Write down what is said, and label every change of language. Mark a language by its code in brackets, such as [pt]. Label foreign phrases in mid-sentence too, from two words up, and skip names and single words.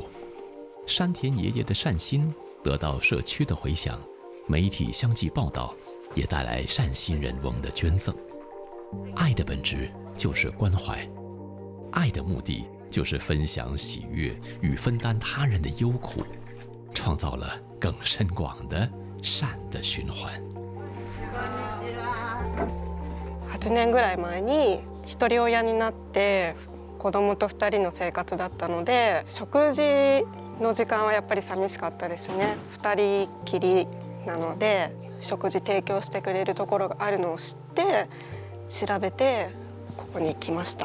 [zh] 山田爷爷的善心得到社区的回响，媒体相继报道，也带来善心人翁的捐赠。爱的本质就是关怀。爱的目的就是分享喜悦与分担他人的忧苦，创造了更深广的善的循環。 [ja] 8年ぐらい前に一人親になって子供と2人の生活だったので、食事の時間はやっぱり寂しかったですね。2人きりなので食事提供してくれるところがあるのを知って調べてここに来ました。